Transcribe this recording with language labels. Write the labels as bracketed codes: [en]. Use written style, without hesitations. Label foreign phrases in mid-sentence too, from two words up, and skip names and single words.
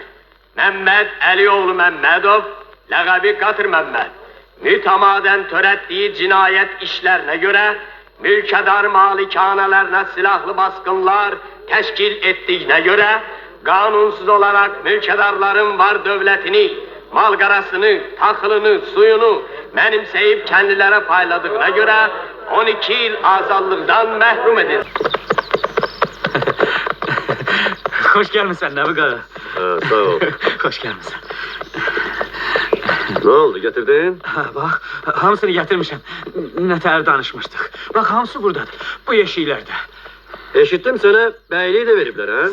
[az] Məmməd Əlioğlu Məmmədov, ləqəbi Qatır Məmməd, mütəmadən törətdiyi cinayət işlərinə görə mülkədar malikanələrinə silahlı basqınlar təşkil etdiyinə görə [tr] kanunsuz olarak [az] mülkedarların var dövlətini, malqarasını, taxılını, suyunu mənimsəyib kendilərə payladığına görə 12 il azadlıqdan məhrum edin. [tr] Hoş gelmişsin Nebi Qara. Sağ ol. Hoş gelmişsin. Ne oldu, getirdin? Ha, bak, hamısını getirmişim. [az] Nətər danışmışdık. [tr] Bak, hamısı buradadır. Bu yeşiklerde. Eşittim sana, beyliği de veripler ha?